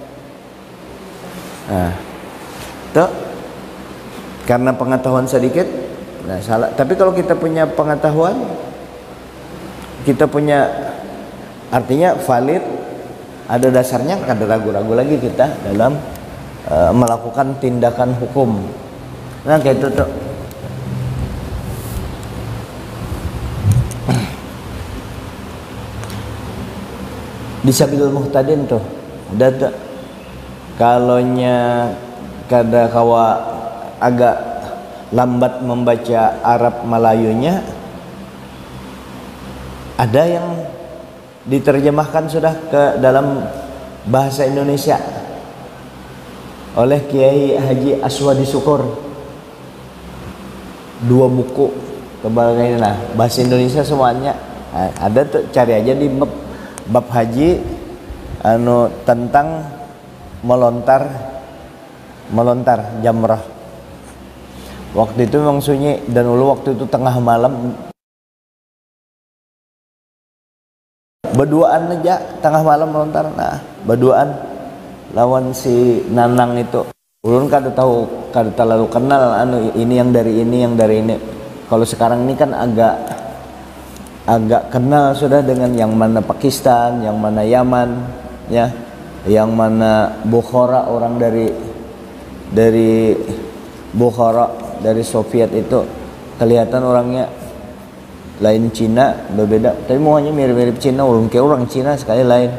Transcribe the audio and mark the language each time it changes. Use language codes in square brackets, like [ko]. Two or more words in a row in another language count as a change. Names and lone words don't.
[id] Nah, tuh karena pengetahuan sedikit, nah salah. Tapi kalau kita punya pengetahuan, kita punya artinya valid, ada dasarnya, kada ragu-ragu lagi kita dalam melakukan tindakan hukum. Nah kayak itu tuh. Di Sabilul Muhtadin tuh ada tuh. [bjn] Kalonya kada kawa agak lambat membaca Arab Melayunya, [id] ada yang diterjemahkan sudah ke dalam bahasa Indonesia oleh Kiai Haji Aswadi Syukur. 2 buku tebal kayak nah, bahasa Indonesia semuanya. Nah, ada tuh, cari aja di bab haji anu tentang melontar jamrah. Waktu itu memang sunyi dan ulu waktu itu tengah malam. Berduaan aja tengah malam melontar. Nah, berduaan lawan si Nanang itu. [bjn] Ulun kada tahu, kada terlalu kenal anu ini yang dari ini, yang dari ini. [id] Kalau sekarang ini kan agak kenal sudah dengan yang mana Pakistan, yang mana Yaman, ya, yang mana Bukhara, orang dari Bukhara, dari Soviet itu kelihatan orangnya lain Cina, berbeda, tapi muanya mirip-mirip Cina, kayak orang Cina sekali lain.